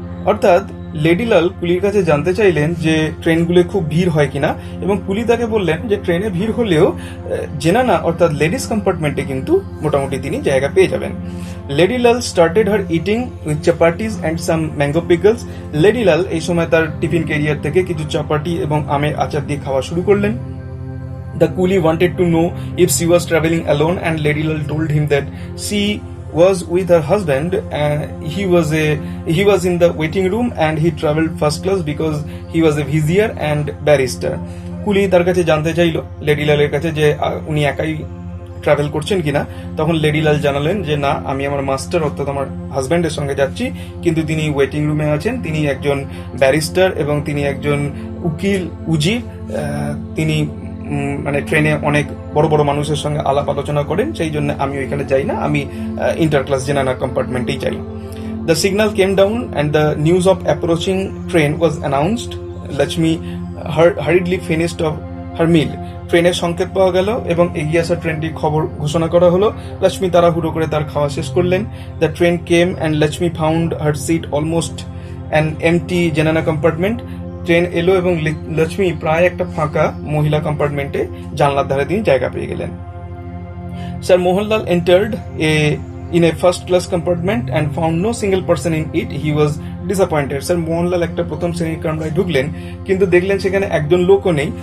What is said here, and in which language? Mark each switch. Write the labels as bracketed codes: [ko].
[bn] অর্থাৎ লেডিলাল কুলির কাছে জানতে চাইলেন যে ট্রেনগুলো খুব ভিড় হয় কিনা, এবং কুলি তাকে বললেন যে ট্রেনে ভিড় হলেও জেনানা অর্থাৎ লেডিস কম্পার্টমেন্টে কিন্তু মোটামুটি তিনি জায়গা পেয়ে যাবেন। [en] লেডিলাল started her eating with চাপাটিস and some mango pickles. [bn] লেডিলাল এই সময় তার টিফিন ক্যারিয়ার থেকে কিছু চাপাটি এবং আমের আচার দিয়ে খাওয়া শুরু করলেন। [en] The coolie wanted to know if she was traveling alone, and Ladylal told him that she was with her husband. He was in the waiting room and he traveled first class because he was a vizier and barrister. [bn] কুলি তার কাছে জানতে চাইল লেডিলালের কাছে যে উনি একাই travel করছেন কিনা। তখন লেডিলাল জানালেন যে না, আমি আমার মাস্টার অর্থাৎ আমার হাজব্যান্ডের সঙ্গে যাচ্ছি, কিন্তু তিনি ওয়েটিং রুমে আছেন, তিনি একজন ব্যারিস্টার এবং তিনি একজন উজির। তিনি মানে ট্রেনে অনেক বড় বড় মানুষের সঙ্গে আলাপ আলোচনা করেন, সেই জন্য আমি ওইখানে যাই না, আমি ইন্টার ক্লাস জেনানা কম্পার্টমেন্টেই যাই। [en] The signal came down and the news of approaching train was announced. [bn] Lakshmi [en] Hurriedly finished off her meal. [bn] ট্রেনের সংকেত পাওয়া গেল এবং এগিয়ে আসা ট্রেনটির খবর ঘোষণা করা হলো। লক্ষ্মী তাড়াহুড়ো করে তার খাওয়া শেষ করলেন। [en] The train came and Lakshmi found her seat almost an empty zenana compartment. [bn] Train এলো এবং লক্ষ্মী প্রায় একটা ফাঁকা মহিলা কম্পার্টমেন্টে জানলার ধারে তিনি জায়গা পেয়ে গেলেন। [en] Sir Mohanlal entered in a first class compartment and found no single person in it. He was disappointed. [bn] Sir Mohanlal একটা প্রথম শ্রেণীর কামরায় ঢুকলেন, কিন্তু দেখলেন সেখানে একজন লোকও নেই।